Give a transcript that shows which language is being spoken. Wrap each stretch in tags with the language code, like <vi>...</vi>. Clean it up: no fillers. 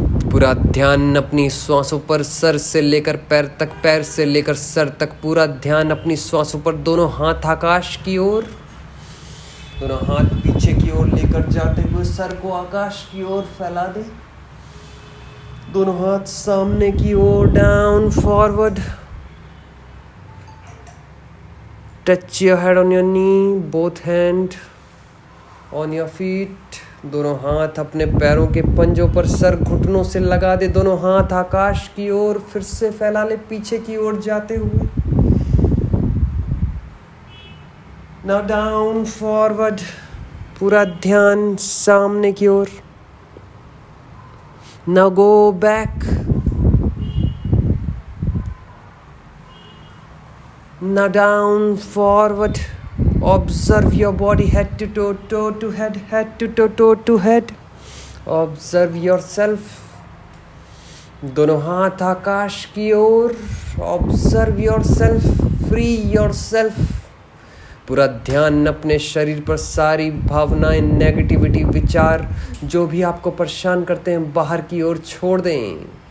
<hi>पूरा ध्यान अपनी श्वासों पर, सर से लेकर पैर तक, पैर से लेकर सर तक, पूरा ध्यान अपनी श्वासों पर। दोनों हाथ आकाश की ओर, दोनों हाथ पीछे की ओर लेकर जाते हुए सर को आकाश की ओर फैला दे। दोनों हाथ सामने की ओर,</hi> <en>Down forward. Touch your head on your knee, both hand on your feet।</en> <hi>दोनों हाथ अपने पैरों के पंजों पर, सर घुटनों से लगा दे। दोनों हाथ आकाश की ओर फिर से फैला ले, पीछे की ओर जाते हुए।</hi> <en>Now down forward,</en> <hi>पूरा ध्यान सामने की ओर।</hi> <en>Now go back। Now down forward, observe your body, head to toe, toe to head, head to toe, toe to head। Observe yourself।</en> <hi>दोनों हाथ आकाश की ओर,</hi> <en>observe yourself, free yourself।</en> <hi>पूरा ध्यान अपने शरीर पर, सारी भावनाएं, नेगेटिविटी, विचार जो भी आपको परेशान करते हैं बाहर की ओर छोड़ दें।</hi>